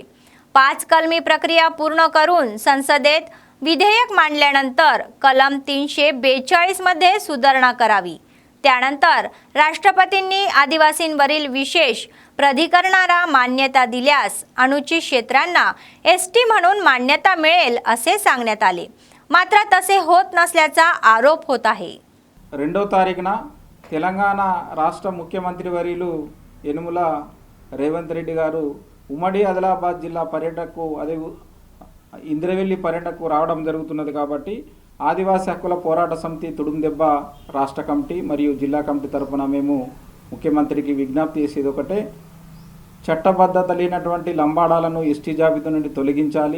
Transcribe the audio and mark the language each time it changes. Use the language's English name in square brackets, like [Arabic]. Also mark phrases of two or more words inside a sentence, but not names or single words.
[Marathi] 5 कलमी प्रक्रिया पूर्ण करून संसदेत विधेयक मांडल्यानंतर कलम 342 मध्ये सुधारणा करावी। त्यानंतर राष्ट्रपतींनी आदिवासींवरील विशेष प्राधिकरणाला मान्यता दिल्यास अनुचित क्षेत्रांना एसटी म्हणून मान्यता मिळेल असे सांगण्यात आले। मात्र तसे होत नसल्याचा आरोप होत आहे। [Telugu] 2వ తారీఖున తెలంగాణ రాష్ట్ర ముఖ్యమంత్రి వర్యులు యనుమల రేవంత్ రెడ్డి గారు ఉమ్మడి ఆదిలాబాద్ జిల్లా పర్యటనకు అదే ఇంద్రవెల్లి పర్యటనకు రావడం జరుగుతున్నది కాబట్టి ఆదివాసీ హక్కుల పోరాట సమితి తుడుందెబ్బ రాష్ట్ర కమిటీ మరియు జిల్లా కమిటీ తరపున మేము ముఖ్యమంత్రికి విజ్ఞప్తి చేసేది ఒకటే, చట్టబద్ధత లేనటువంటి లంబాడాలను ఎస్టీ జాబితా నుండి తొలగించాలి।